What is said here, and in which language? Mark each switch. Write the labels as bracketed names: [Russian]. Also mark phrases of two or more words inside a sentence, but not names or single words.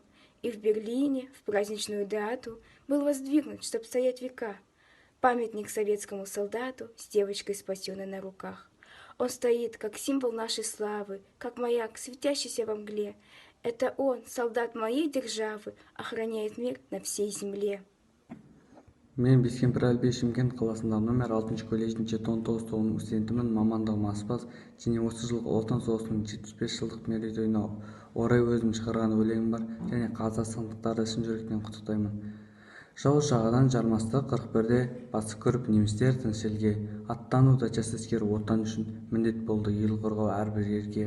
[Russian] И в Берлине в праздничную дату был воздвигнут, чтоб стоять века, памятник советскому солдату с девочкой, спасенной на руках. Он стоит, как символ нашей славы, как маяк, светящийся во мгле. Это он, солдат моей державы, охраняет мир на всей земле. [Kazakh] Мен Бескемпір Әлбей Шымкент қаласындағы номер 6 колледждің 19 тобының студентімін. Мамандығым аспаз және осы жылғы Отан соғысының 75 жылдық мерейтойына орай өзім шығарған өлеңім бар және қазақстандықтарды шын жүректен құттықтаймын. Жау жағадан жармасты 41-де басып көріп немістер тыныш елге, аттануда жас әскер отан үшін міндет болды ел қорғау әрбір ерге.